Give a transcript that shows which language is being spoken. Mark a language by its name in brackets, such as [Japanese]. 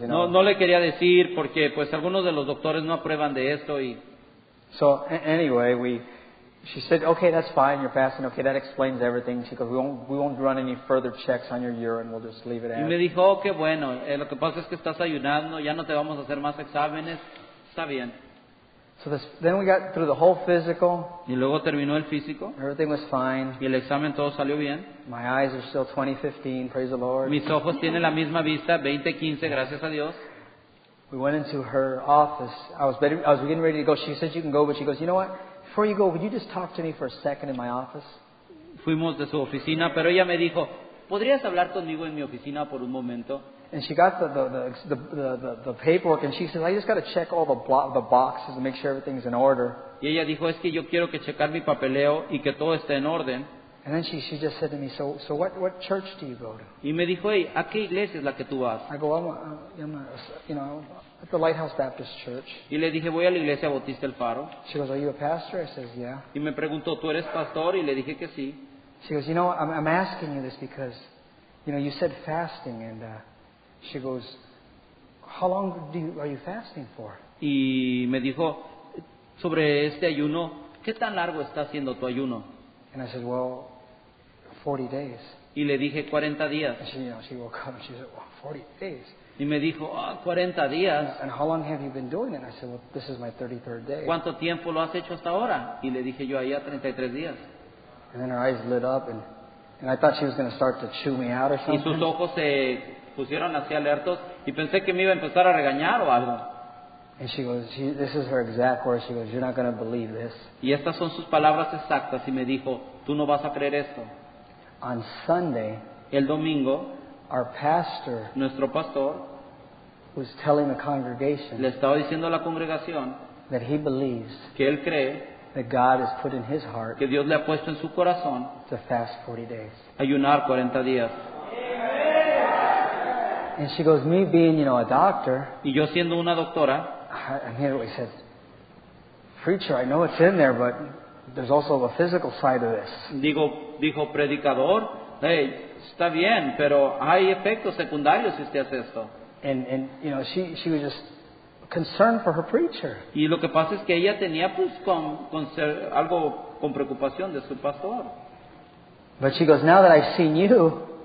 [Spanish] No le quería decir porque pues algunos de los doctores no aprueban de esto y [English] So anyway, she said, "Okay, that's fine. You're fasting. Okay, that explains everything." She goes, "We won't run any further checks on your urine. We'll just leave it [Spanish] me [English] at." [Spanish] dijo, oh, qué bueno, lo que pasa es que estás ayunando, ya no te vamos a hacer más exámenes, está bien. [English] So then we got through the whole physical. [Spanish] Y luego terminó el físico. [English] Everything was fine. [Spanish] Y el examen todo salió bien. [English] My eyes are still 20/15. Praise the Lord. [Spanish] Mis ojos tienen la misma vista, 20/15, gracias a Dios. [English] We went into her office. I was getting ready to go. She said you can go, but she goes, you know what? Before you go, would you just talk to me for a second in my office? [Spanish] Fuimos de su oficina, pero ella me dijo, ¿podrías hablar conmigo en mi oficina por un momento? [English] And she got the paperwork, and she said, I just got to check all the boxes to make sure everything's in order. [Spanish] Y ella dijo, es que yo quiero que checar mi papeleo y que todo esté en orden. [English] And then she just said to me, so what church do you go to? [Spanish] Y me dijo, hey, ¿a qué iglesia es la que tú vas? [English] I go, I'm at the Lighthouse Baptist Church. [Spanish] Y le dije, voy a la iglesia Bautista El Faro. [English] She goes, are you a pastor? I says, yeah. [Spanish] Y me preguntó, ¿tú eres pastor? Y le dije que sí. [English] She goes, I'm asking you this because, you said fasting, and she goes, how long are you fasting for? [Spanish] Y me dijo, sobre este ayuno, ¿qué tan largo está haciendo tu ayuno? [English] And I said, well, 40 days. [Spanish] Y le dije 40 días. [English] And she woke up and she said, well, 40 days. [Spanish] Y me dijo, 40 días. [English] And how long have you been doing it? And I said, well, this is my 33rd day. [Spanish] ¿Cuánto tiempo lo has hecho hasta ahora? Y le dije yo, allá 33 días. [English] And then her eyes lit up, and I thought she was going to start to chew me out or [Spanish] Y sus [English] something. [Spanish] ojos se pusieron así alertos y pensé que me iba a empezar a regañar o algo. [English] And she goes, this is her exact words. She goes, you're not going to believe this. [Spanish] Y estas son sus palabras exactas y me dijo, tú no vas a creer esto. [English] On Sunday, [Spanish] El domingo, [English] our pastor [Spanish] nuestro pastor [English] was telling the [Spanish] le [English] congregation [Spanish] estaba diciendo a la congregación [English] that he believes [Spanish] que él cree [English] that God has put in his heart [Spanish] que Dios le ha puesto en su corazón [English] to fast 40 days. [Spanish] ayunar 40 días. [English] And she goes, me being, a doctor, [Spanish] Y yo siendo una doctora, [English] I immediately said, preacher, I know it's in there, but there's also a physical side of this. [Spanish] dijo predicador, hey, está bien, pero hay efectos secundarios si usted hace esto. [English] And she was just concerned for her preacher. [Spanish] Y lo que pasa es que ella tenía pues algo con preocupación de su pastor. [English] But she goes, now that I've seen you,